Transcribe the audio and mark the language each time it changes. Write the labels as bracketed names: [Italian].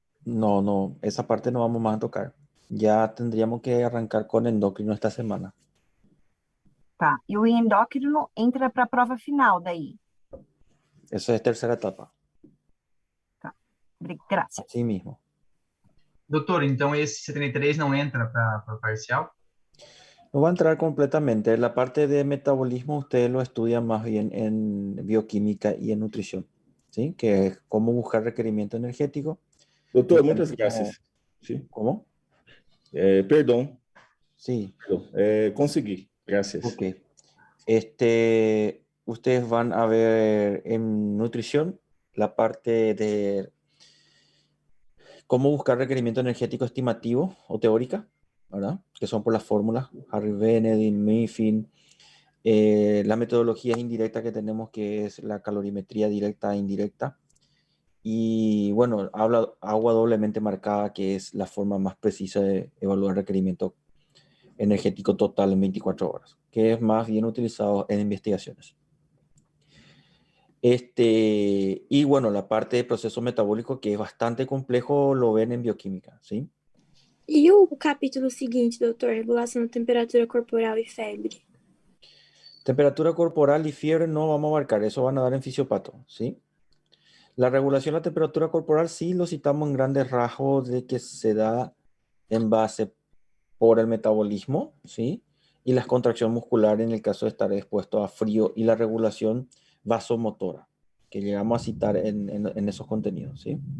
[Spanish] No, no, esa parte no vamos más a tocar. Ya tendríamos que arrancar con endocrino esta semana. [Portuguese] Tá. E o endócrino entra para a prova final daí. [Spanish] Eso es tercera etapa. [Portuguese] Tá. Graças. [Spanish] Así mismo. [Portuguese] Doutor, então esse 73 não entra para parcial? [Spanish] No va a entrar completamente. La parte de metabolismo usted lo estudia más bien en bioquímica y en nutrición, ¿sí? Que es cómo buscar requerimiento energético y [Portuguese] Doutor, muitas [Spanish] cómo... [Portuguese] graças. Sim? [Spanish] ¿Cómo? [Portuguese] Perdão, [Spanish] Sí, [Portuguese] consegui. Graças. ok. [Spanish] Ustedes van a ver en nutrición la parte de cómo buscar requerimiento energético estimativo o teórica, ¿verdad? Que son por las fórmulas, Harry Benedin, Mifflin, la metodología indirecta que tenemos, que es la calorimetría directa e indirecta, y bueno, agua doblemente marcada, que es la forma más precisa de evaluar requerimiento energético total en 24 horas, que es más bien utilizado en investigaciones. Y bueno, la parte de proceso metabólico, que es bastante complejo, lo ven en bioquímica, ¿sí? [Portuguese] E o capítulo seguinte, doutor, regulação da temperatura corporal e febre? [Spanish] Temperatura corporal y fiebre no vamos a abarcar, eso van a dar en fisiopato, ¿sí? La regulación de la temperatura corporal sí lo citamos en grandes rasgos de que se da en base por el metabolismo, ¿sí? Y la contracción muscular en el caso de estar expuesto a frío y la regulación vasomotora, que llegamos a citar en esos contenidos, ¿sí?